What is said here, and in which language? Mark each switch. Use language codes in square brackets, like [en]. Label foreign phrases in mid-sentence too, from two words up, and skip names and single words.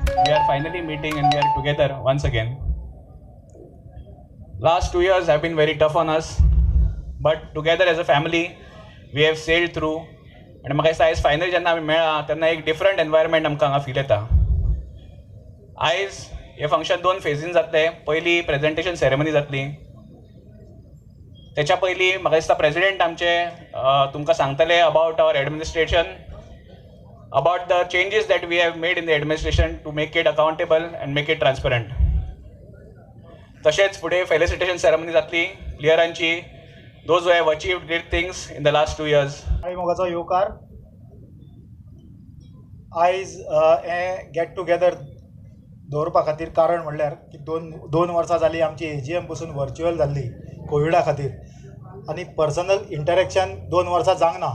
[en] we are finally meeting and we are together once again. Last 2 years have been very tough on us, but together as a family, we have sailed through. [kok] And म्हाका दिसता आयज फायनल जेन्ना आमी मेळ्ळा तेन्ना एक [en] different environment [kok] आमकां हांगा फील येता. आयज हे फंक्शन 2 फेजीन जातले. पयली [en] presentation ceremony [kok] जातली. त्याच्या पयलीं म्हाका दिसता प्रेसिडेंट आमचे तुमकां सांगतले [en] about our administration, about the changes that we have made in the administration to make it accountable and make it transparent. [kok] तशेंच फुडें [en] felicitation ceremony [kok] जातली प्लेयरांची, [en] those who have achieved great things in the last 2 years. [kok] मोगाचो येवकार. आयज हे [en] get together [kok] दवरपा खातीर कारण म्हणल्यार की दोन वर्सां जालीं आमची AGM पसून वर्च्युअल जाल्ली कोविडा खातीर, आनी [en] personal interaction [kok] 2 वर्सां जावंक ना.